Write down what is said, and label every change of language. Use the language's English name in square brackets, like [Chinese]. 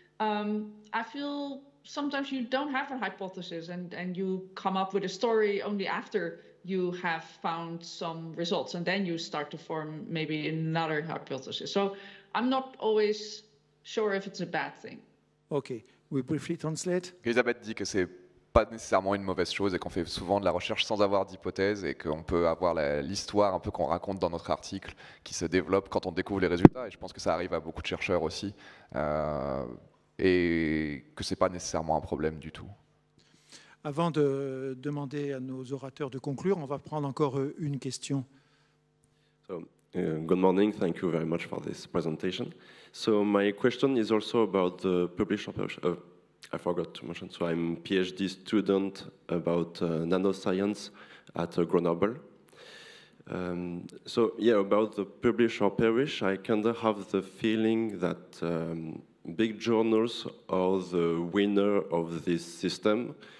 [English] I feel sometimes you don't have a hypothesis and you come up with a story only after you have found some results, and then you start to form maybe another hypothesis. So I'm not always sure if it's a bad thing. Okay, we briefly translate. [French] Elisabeth dit que c'est pas nécessairement une mauvaise chose et qu'on fait souvent de la recherche sans avoir d'hypothèse et qu'on peut avoir l'histoire un peu qu'on raconte dans notre article qui se développe quand on découvre les résultats, et je pense que ça arrive à beaucoup de chercheurs aussi, et que c'est pas nécessairement un problème du tout. Avant de demander à nos orateurs de conclure, on va prendre encore une question. [English] So Good morning. Thank you very much for this presentation. So my question is also about the publisher. I forgot to mention. So I'm a PhD student about nanoscience at Grenoble. So yeah, about the publish or perish, I kind of have the feeling that big journals are the winner of this system.